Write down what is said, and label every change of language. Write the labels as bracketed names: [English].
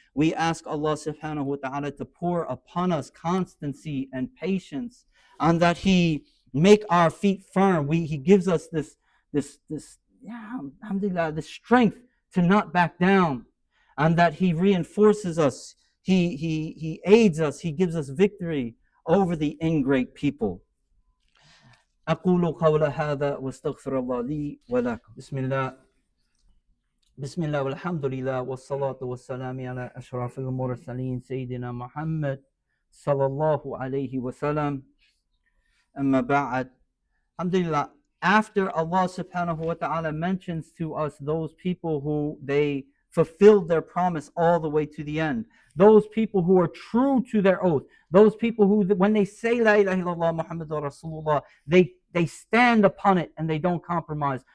[English] We ask Allah subhanahu wa ta'ala to pour upon us constancy and patience, and that He make our feet firm. He gives us this alhamdulillah, this strength to not back down, and that He reinforces us. He aids us. He gives us victory over the ingrate people. [Arabic] أقول قول هذا واستغفر الله لي ولكم. بسم الله والحمد لله والصلاة والسلام على أشرف المرسلين سيدنا محمد صلى الله عليه وسلم. أما بعد. [English] Alhamdulillah, after Allah subhanahu wa ta'ala mentions to us those people who they fulfilled their promise all the way to the end, those people who are true to their oath, those people who, when they say [Arabic] La ilaha illallah Muhammadur Rasulullah, [English] they stand upon it and they don't compromise.